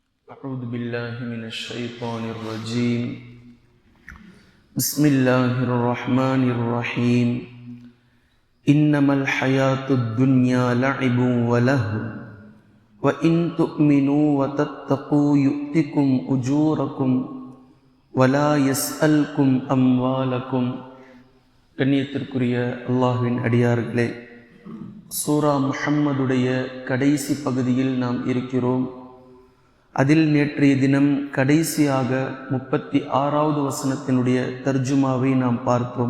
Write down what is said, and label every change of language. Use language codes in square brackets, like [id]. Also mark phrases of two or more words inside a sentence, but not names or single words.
[ar] أعوذ بالله من الشيطان الرجيم بسم الله الرحمن الرحيم إنما الحياة الدنيا لعب ولهو وإن تؤمنوا وتتقوا يؤتكم أجوركم ولا يسألكم أموالكم. [ta] கண்ணியத்திற்குரிய அல்லாஹ்வின் அடியார்களே, சூரா முஹம்மதுடைய கடைசி பகுதியில் நாம் இருக்கிறோம். அதில் நேற்றைய தினம் கடைசியாக 36வது வசனத்தினுடைய தர்ஜுமாவை நாம் பார்த்தோம்.